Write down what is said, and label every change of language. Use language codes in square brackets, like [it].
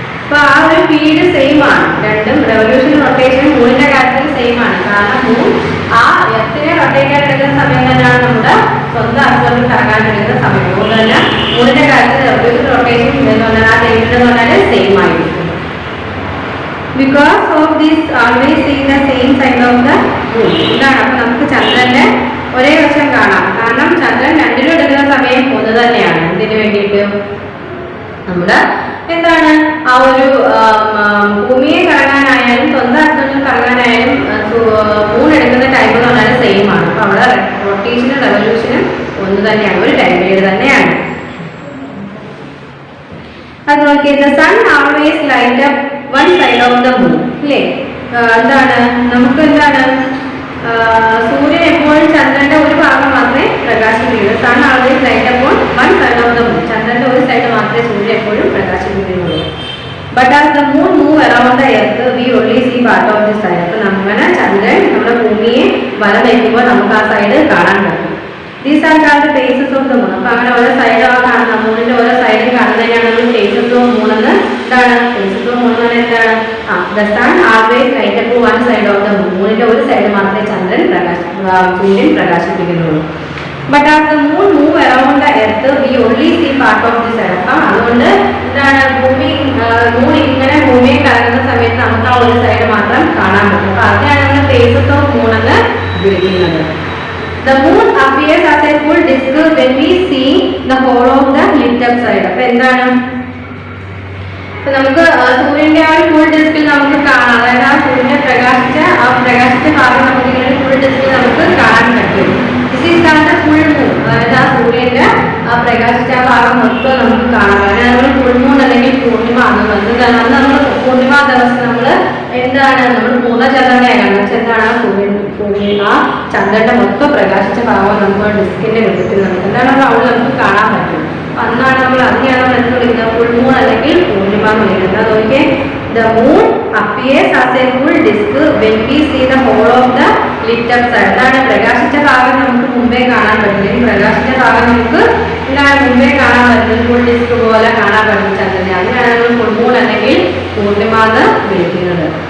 [ml] അപ്പോൾ ആ ഒരു പീരീഡ് സെയിം ആണ്, രണ്ടും റെവല്യൂഷനും റൊട്ടേഷനും മൂണിന്റെ കാര്യത്തിൽ സെയിം ആണ്. കാരണം മൂൺ ആ എർത്തിനെ റൊട്ടേറ്റ് ആയിട്ട് എടുക്കുന്ന സമയം തന്നെയാണ് നമ്മുടെ സ്വന്തം ആക്സിസിൽ കറങ്ങാൻ എടുക്കുന്ന സമയം. അതുകൊണ്ട് തന്നെ മൂണിന്റെ കാര്യത്തിൽ റെവല്യൂഷൻ റൊട്ടേഷൻ എന്ന് പറഞ്ഞാൽ ആ ഡേറ്റ് എന്ന് പറഞ്ഞാൽ സെയിം ആയിരിക്കും. [en] Because of this always see the same side of the moon. [ml] ഇതാണ് അപ്പൊ നമുക്ക് ചന്ദ്രന്റെ ഒരേ വശം കാണാം. കാരണം ചന്ദ്രൻ രണ്ടിലും എടുക്കുന്ന സമയം ഒന്ന് തന്നെയാണ്. ഇതിനു വേണ്ടിയിട്ട് നമ്മുടെ എന്താണ് ആ ഒരു ഭൂമിയെ കറങ്ങാനായാലും സ്വന്തം അർത്ഥത്തിൽ കറങ്ങാനായാലും മൂൺ എടുക്കുന്ന ടൈം എന്ന് പറഞ്ഞാൽ സെയിം ആണ്. അപ്പൊ അവിടെ റൊട്ടേഷനും റെവല്യൂഷനും ഒന്ന് തന്നെയാണ്, ഒരു ടൈം പീരീഡ് തന്നെയാണ്. അത് നോക്കിയ [en] the sun always light up one side of the moon. [ml] അല്ലേ, എന്താണ് നമുക്ക് എന്താണ് സൂര്യൻ എപ്പോഴും ചന്ദ്രന്റെ ഒരു ഭാഗം മാത്രമേ പ്രകാശിപ്പിക്കുള്ളൂ. [en] Sun always light up on one side of the moon. [ml] ചന്ദ്രന്റെ ഒരു സൈഡ് മാത്രമേ സൂര്യൻ എപ്പോഴും പ്രകാശിപ്പിക്കുന്നുള്ളൂ. [en] But as the moon move around the earth we only see part of the side. [ml] അപ്പൊ അങ്ങനെ ചന്ദ്രൻ നമ്മുടെ ഭൂമിയെ വലം വയ്ക്കുമ്പോൾ നമുക്ക് ആ സൈഡ് കാണാൻ പറ്റും. [en] These are called the phases of the moon. [ml] അപ്പോൾ അങ്ങനെ ഓരോ സൈഡും കാണുന്ന മൂണിന്റെ ഓരോ സൈഡും കാണുന്നതിനാണ് നമ്മൾ phases of moon എന്ന്. എന്താണ് phases of moon എന്ന് പറഞ്ഞാൽ എന്താണ്? [en] The sun always light up one side of the moon. [ml] മൂണിന്റെ ഒരു സൈഡ് മാത്രമേ ചന്ദ്രൻ സൂര്യൻ പ്രകാശിപ്പിക്കുന്നുള്ളൂ. [en] But as the moon move around the earth, we only see part of this side. [ml] അപ്പം അതുകൊണ്ട് എന്താണ് മൂൺ ഇങ്ങനെ ഭൂമിയെ കറങ്ങുന്ന സമയത്ത് നമുക്ക് ആ ഒരു സൈഡ് മാത്രം കാണാൻ പറ്റും. അപ്പൊ അതിനാണ് നമ്മൾ phases of moon എന്ന് വിളിക്കുന്നത്. [en] The moon appears as a full disk when we see the whole of the lit up side. [ml] അപ്പോൾ എന്താണ്, അപ്പോൾ നമുക്ക് സൂര്യന്റെ ആ ഒരു ഫുൾ ഡിസ്കിൽ നമുക്ക് കാണാം. അതായത് ആ സൂര്യനെ പ്രകാശിച്ച ഭാഗം നമുക്ക് ഇങ്ങനെ ഫുൾ ഡിസ്കിൽ നമുക്ക് കാണാൻ പറ്റും. [en] This is the full moon. [ml] അതായത് ആ സൂര്യന്റെ ആ പ്രകാശിച്ച ഭാഗം മൊത്തം നമുക്ക് കാണാം. അതായത് നമ്മൾ ഫുൾ മൂൺ അല്ലെങ്കിൽ പൂർണിമ അന്ന് നമ്മൾ പൂർണിമ ദിവസം നമ്മൾ എന്താണ് നമ്മൾ പൂർണ്ണചന്ദ്രനെ കാണുന്നത്. എന്താണ് സൂര്യൻ ആ ചന്ദ്രന്റെ മൊത്തം പ്രകാശിച്ച ഭാഗം നമുക്ക് ഡിസ്കിന്റെ രൂപത്തിൽ എന്താണ് അവിടെ നമുക്ക് കാണാൻ പറ്റും. അന്നാണ് അതിനെയാണ് നമ്മൾ എന്ത് വിളിക്കുന്നത്, ഫുൾ മൂൺ അല്ലെങ്കിൽ പൂർണിമ എന്ന് വിളിക്കുന്നത്. [en] അതൊക്കെ the moon appears as a full disk when we see the whole of the lit up side. [ml] അതാണ് പ്രകാശിച്ച ഭാഗം നമുക്ക് മുമ്പേ കാണാൻ പറ്റില്ല. പ്രകാശിച്ച ഭാഗം നമുക്ക് എന്താണ് മുമ്പേ കാണാൻ പറ്റുന്നത്, ഫുൾ ഡിസ്ക് പോലെ കാണാൻ പറ്റും ചന്ദ്രനെ. അതിനാണ് നമ്മൾ ഫുൾ മൂൺ അല്ലെങ്കിൽ പൂർണിമ എന്ന് വിളിക്കുന്നത്.